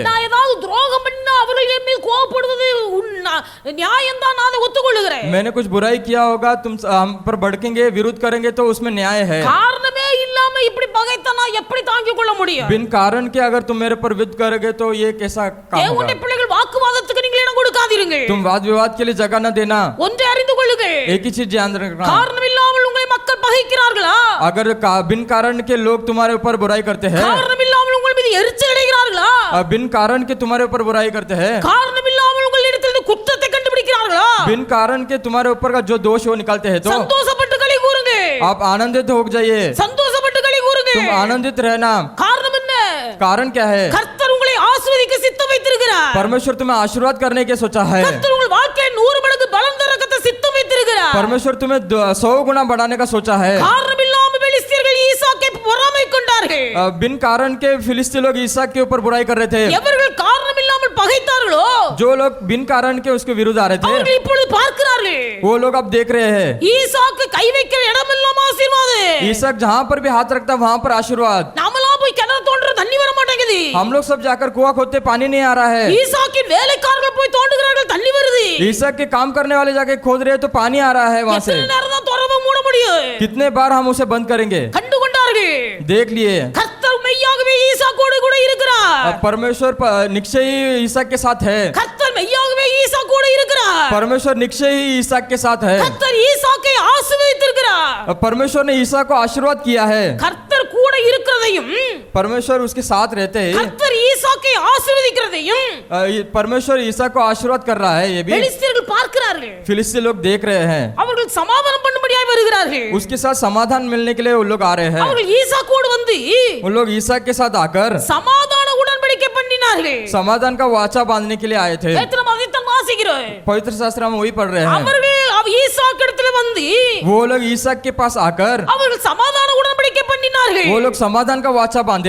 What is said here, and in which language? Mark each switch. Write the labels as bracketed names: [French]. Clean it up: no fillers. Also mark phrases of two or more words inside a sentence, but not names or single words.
[Tamil] நான் ஏதாவது துரோகம் பண்ணா அவர்கள் என் மீது கோவப்படுவது நியாயம் தான், நான் அதை ஒத்துக்கொள்ளுகிறேன். [Hindi] मैंने कुछ बुराई किया होगा, तुम हम पर भड़केंगे, विरोध करेंगे तो उसमें न्याय है। [Tamil] காரணமே இல்லாம இப்படி பகைத்தா நான் எப்படி தாங்கிக் கொள்ள முடியும்? [Hindi] बिन कारण के अगर तुम मेरे पर विरोध करोगे तो ये कैसा काम [Tamil] தேவனுடைய [Hindi] होगा? [Tamil] பிள்ளைகள் வாக்குவாதத்துக்கு நீங்கள் இடம் கொடுக்காதீர்கள். [Hindi] तुम वाद विवाद के लिए जगह न देना। [Tamil] ஒன்றை அறிந்து கொள்ளுங்கள், [Hindi] एक ही चीज ध्यान रखना, [Tamil] காரணம் இல்லாமல் உங்களை மக்கள் பகைக்கிறார்களா? [Hindi] अगर बिन कारण के लोग तुम्हारे ऊपर बुराई करते हैं, [Tamil] காரணம் இல்லாமல் உங்கள் மீது எரிச்சல் அடைகிறார்களா? [Hindi] बिन कारण के तुम्हारे ऊपर बुराई करते हैं, [Tamil] காரணம் இல்லாமல் உங்களிடத்தில் குற்றத்தை கண்டுபிடிக்கிறார்களா? [Hindi] बिन कारण के तुम्हारे ऊपर का जो दोष है वो निकालते हैं तो [Tamil] சந்தோஷப்பட்டு களி கூறுங்க, [Hindi] आप आनंदित हो जाइए। [Tamil] சந்தோஷப்பட்டு களி கூறுங்க. [Hindi] तुम आनंदित रहना। [Tamil] காரணம் என்ன? [Hindi] कारण क्या है? [Tamil] கர்த்தர் உங்களை ஆசீர்வதிக்க சித்தம் வைத்திருக்கிறார். [Hindi] परमेश्वर तुम्हें आशीर्वाद करने के सोचा है। [Tamil] கர்த்தர் உங்கள் வாழ்க்கையை 100 மடங்கு பலம் தரக்கத்த சித்தம் வைத்திருக்கிறார். [Hindi] परमेश्वर तुम्हें 100 गुना बढ़ाने का सोचा है। [Tamil] காரணம் இல்லாமல் பெலிஸ்தர்கள் ஈசாக்கை பொறாமை கொண்டார்கள். [Hindi] बिन कारण के फिलिस्ती लोग ईसाक के ऊपर बुराई कर रहे थे। [Tamil] எவர்கள் காரணம் இல்லாமல் பகைத்தார்களோ [Hindi] जो लोग बिन कारण के उसके विरुद्ध आ रहे थे [Tamil] அவர்கள் இப்பொழுது பார்க்கிறார்கள், [Hindi] वो लोग अब देख रहे हैं [Tamil] ஈசாக்கு கை வைக்கிற இடமெல்லாம் ஆசீர்வாதம். [Hindi] ईसाक जहाँ पर भी हाथ रखता वहाँ पर आशीर्वाद। [Tamil] நாமெல்லாம் போய் கிணறு தோண்டுற தண்ணி வர மாட்டேங்குது. [Hindi] हम लोग सब जाकर कुआं खोदते पानी नहीं आ रहा है। [Tamil] ஈசாக்கின் வேலைக்காரர்கள் போய் தோண்டுகிறார்கள், தண்ணி வருது. [Hindi] ईसाक के काम करने वाले जाके खोद रहे हैं तो पानी आ रहा है वहाँ से। [Tamil] எத்தனை நேரம் தான் திறவை மூட முடியும்? [Hindi] कितने बार हम उसे बंद करेंगे? [Tamil] கண்டு கொண்டார்கள். [Hindi] देख लिए। [Tamil] கர்த்தர் மெய்யாகவே ஈசாக்கோடு கூட இருக்கிறார். [Hindi] अब परमेश्वर निश्चय ही ईसाक के साथ है। [Tamil] கர்த்தர் மெய்யாகவே ஈசாக்கோடு இருக்கிறார். [Hindi] परमेश्वर निश्चय ही ईसाक के साथ है। [Tamil] கர்த்தர் ஈசாக்கை ஆசீர்வதித்திருக்கிறார். [Hindi] अब परमेश्वर ने ईसा को आशीर्वाद किया है। [Tamil] கர்த்தர் கூட இருக்கிறதையும் [Hindi] परमेश्वर उसके साथ रहते हैं। [Tamil] கர்த்தர் ஈசாக்கை ஆசீர்வதிக்கிறதையும் [Hindi] परमेश्वर ईसा को आशीर्वाद कर रहा है। ये भी [Tamil] பெலிஸ்தர்கள் பார்க்கிறார்கள். [Hindi] फिलिस्ती लोग देख रहे हैं। [Tamil] அவர்கள் சமாதானம் பண்ணும்படியாய் வருகிறார்கள். [Hindi] उसके साथ समाधान मिलने के लिए वो लोग आ रहे हैं। [Tamil] அவர்கள் ஈசாக்கோடு வந்து [Hindi] वो लोग ईसा के साथ आकर [Tamil] சமாதான உடன்படிக்கை பண்ணினார்கள். [Hindi] समाधान का वाचा बांधने के लिए आए थे। [Tamil] வேதம் அதைத்தான் வாசிக்கிறோம். [Hindi] पवित्र शास्त्र हम वही पढ़ रहे हैं। [Tamil] அவர்கள் ஈசாக்கிடத்தில் வந்து [Hindi] वो लोग ईसा के पास आकर [Tamil] அவர்கள் சமாதான உடன்படிக்கை பண்ணினார்கள். [Hindi] वो लोग समाधान का वाचा बांधे।